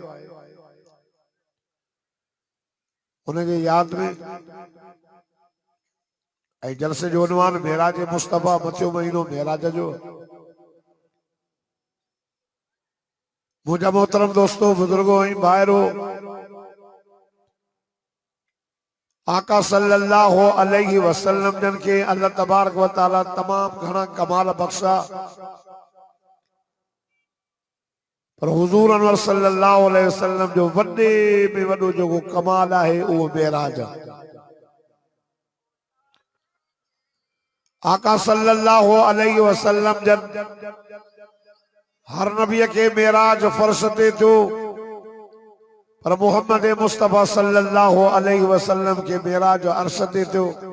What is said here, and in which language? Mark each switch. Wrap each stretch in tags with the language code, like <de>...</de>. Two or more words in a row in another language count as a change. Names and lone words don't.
<sd>उनजे यादि में ऐं जलसे जो उन्वान मेराज मुस्तफा मथियो महीनो मेराज जो. मुझा मोहतरम दोस्तों बुजुर्गों ऐं भाइरो आका</sd> <ar>صلى الله عليه وسلم</ar> <sd>जन के</sd> <ar>الله تبارك وتعالى</ar> <sd>तमाम घणा कमाल बख्शा पर हुजूर अनवर</sd> <ar>صلى الله عليه وسلم</ar> <sd>जो वॾे में वॾो जेको कमाल आहे उहो मेराज आहे. आका</sd> <ar>صلى الله عليه وسلم</ar> <sd>जन हर नबी के मेराज फर्श ते थियो पर मोहम्मद मुस्तफा</sd> <ar>صلى الله عليه وسلم</ar> <sd>के मेराज अर्श ते थियो.</sd>